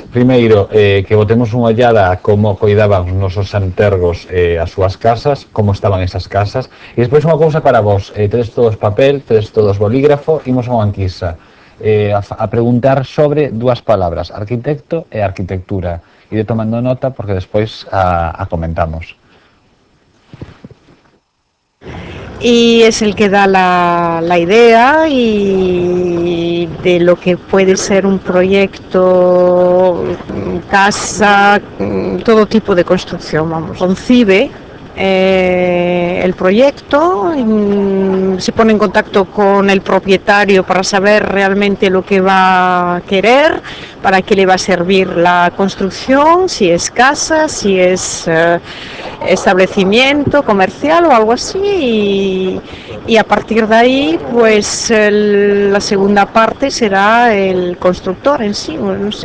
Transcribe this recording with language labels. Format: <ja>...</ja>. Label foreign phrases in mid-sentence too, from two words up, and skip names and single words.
<gl>Primeiro, que botemos unha ollada a como coidaban os nosos santergos as súas casas, como estaban esas casas, e despois unha cousa para vos. Tedes todos papel, tedes todos bolígrafo, imos a unha anquisa a preguntar sobre dúas palabras, arquitecto e arquitectura. Ide tomando nota porque despois a comentamos.</gl> <es>Y es el que da la idea y de lo que puede ser un proyecto, casa, todo tipo de construcción, vamos, concibe el proyecto, se pone en contacto con el propietario para saber realmente lo que va a querer, para qué le va a servir la construcción, si es casa, si es establecimiento comercial o algo así, y a partir de ahí pues la segunda parte será el constructor en sí, no sé.</es>